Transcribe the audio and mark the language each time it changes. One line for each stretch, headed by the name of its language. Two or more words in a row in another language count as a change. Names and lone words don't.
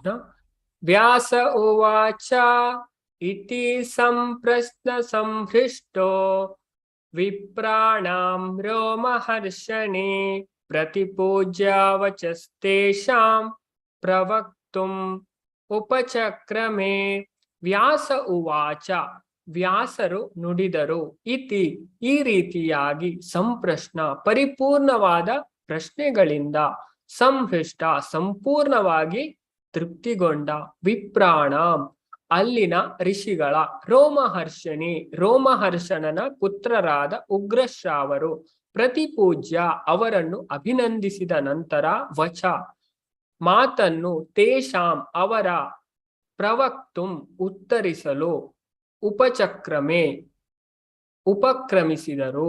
Sanskrit: व्यास उवाच इति सम्प्रश्न संहृष्टो विप्राणां रोमहर्षणे प्रतिपूज्य वचस्तेषां प्रवक्तुम् ಉಪಚಕ್ರಮೇ. ವ್ಯಾಸ ಉವಾಚ,
Kannada: ವ್ಯಾಸರು ನುಡಿದರು, ಇತಿ ಈ ರೀತಿಯಾಗಿ, ಸಂಪ್ರಶ್ನ ಪರಿಪೂರ್ಣವಾದ ಪ್ರಶ್ನೆಗಳಿಂದ, ಸಂಹೃಷ್ಟ ಸಂಪೂರ್ಣವಾಗಿ ತೃಪ್ತಿಗೊಂಡ, ವಿಪ್ರಾಣಾಂ ಅಲ್ಲಿನ ಋಷಿಗಳ, ರೋಮಹರ್ಷಣಿ ರೋಮಹರ್ಷಣನ ಪುತ್ರರಾದ ಉಗ್ರಶ್ರಾವರು, ಪ್ರತಿಪೂಜ್ಯ ಅವರನ್ನು ಅಭಿನಂದಿಸಿದ ನಂತರ, ವಚ ಮಾತನ್ನು, ತೇಷಾಂ ಅವರ, ಪ್ರವಕ್ತುಂ ಉತ್ತರಿಸಲು, ಉಪಚಕ್ರಮೆ ಉಪಕ್ರಮಿಸಿದರು.